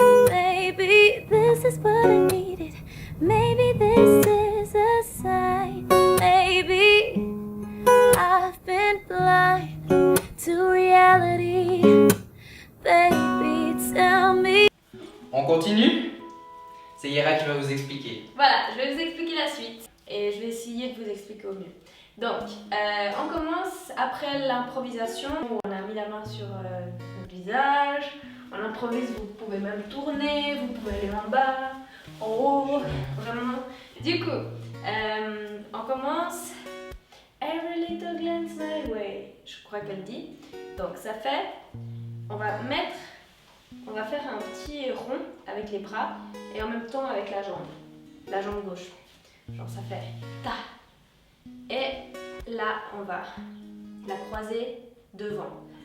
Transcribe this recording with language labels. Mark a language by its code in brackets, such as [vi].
[en] Maybe this is what I needed. Maybe this is a sign. Maybe I've been blind to reality. Baby, tell me. [fr] On continue? C'est Yera qui va vous expliquer. Voilà, je vais vous expliquer la suite et je vais essayer de vous expliquer au mieux. Donc, on commence après l'improvisation où on a mis la main sur le visage. On improvise, vous pouvez même tourner, vous pouvez aller en bas, en haut, vraiment. Du coup, on commence. [en] Every little glance my way. [fr] Je crois qu'elle dit. Donc, ça fait. On va faire un petit rond avec les bras et en même temps avec la jambe gauche. Genre ça fait ta. Et là on va la croiser devant.